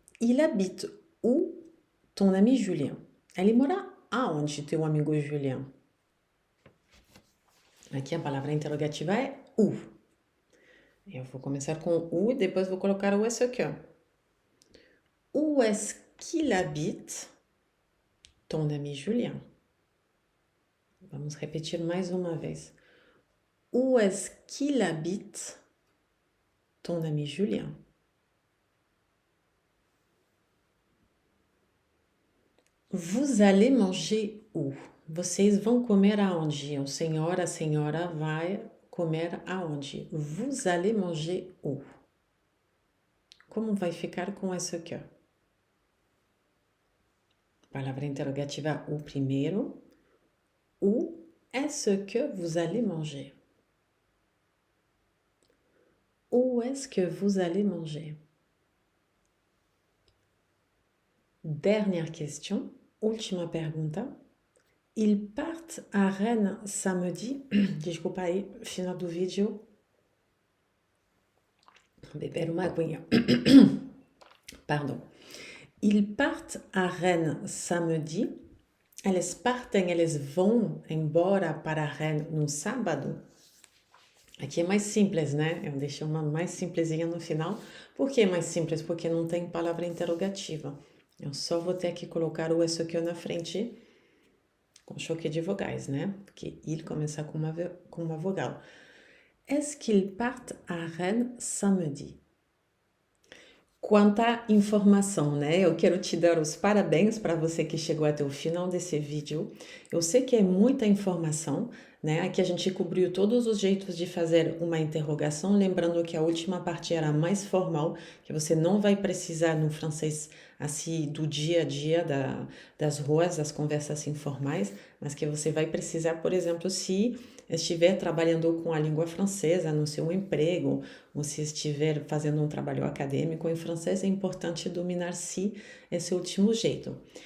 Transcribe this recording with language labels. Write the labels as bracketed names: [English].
[French] Il habite où ton ami Julien? [Portuguese] Ele mora aonde, teu amigo Julien? Aqui a palavra interrogativa é où. Eu vou começar com où e depois vou colocar o est-ce que. [French] Où est-ce qu'il habite ton ami Julien? [Portuguese] Vamos repetir mais uma vez. [French] Où est-ce qu'il habite ton ami Julien? Vous allez manger où? [Portuguese] Vocês vão comer aonde? O senhor, a senhora vai comer aonde? [French] Vous allez manger où? [Portuguese] Como vai ficar com est-ce que? Palavra interrogativa o primeiro. [French] Où est-ce que vous allez manger? Où est-ce que vous allez manger? Dernière question, [Portuguese] última pergunta. [French] Ils partent à Rennes samedi. [Portuguese] Desculpa aí, final do vídeo. Beber uma aguinha. Pardon. [French] Ils partent à Rennes samedi. [Portuguese] Eles partem, eles vão embora para Rennes no sábado. Aqui é mais simples, né? Eu deixei uma mais simplesinha no final. Por que mais simples? Porque não tem palavra interrogativa. Eu só vou ter que colocar o est-ce que na frente com choque de vogais, né? Porque il começa com uma vogal. [French] Est-ce qu'ils partent à Rennes samedi? [Portuguese] Quanta informação, né? Eu quero te dar os parabéns para você que chegou até o final desse vídeo. Eu sei que é muita informação, né? Aqui a gente cobriu todos os jeitos de fazer uma interrogação, lembrando que a última parte era mais formal, que você não vai precisar no francês assim do dia a dia das ruas, das conversas informais, mas que você vai precisar, por exemplo, se estiver trabalhando com a língua francesa no seu emprego, ou se estiver fazendo um trabalho acadêmico em francês, é importante dominar sim esse último jeito.